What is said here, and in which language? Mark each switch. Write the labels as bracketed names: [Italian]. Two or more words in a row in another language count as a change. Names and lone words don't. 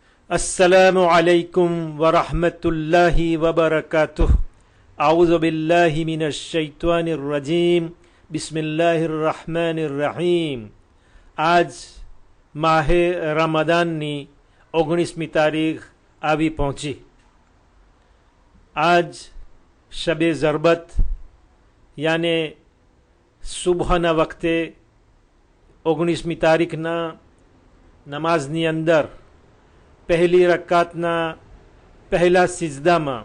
[Arabic] السلام عليكم ورحمة الله وبركاته. أعوذ بالله من الشيطان الرجيم. بسم الله الرحمن الرحيم. [Gujarati] आज માહે રમદાનની 19મી તારીખ આવી પહોંચી। આજ [Urdu] شب ضربت [Gujarati] યાને સુબહના વખતે 19મી તારીખના નમાઝની અંદર પહેલી રકાતના પહેલા સિજદામાં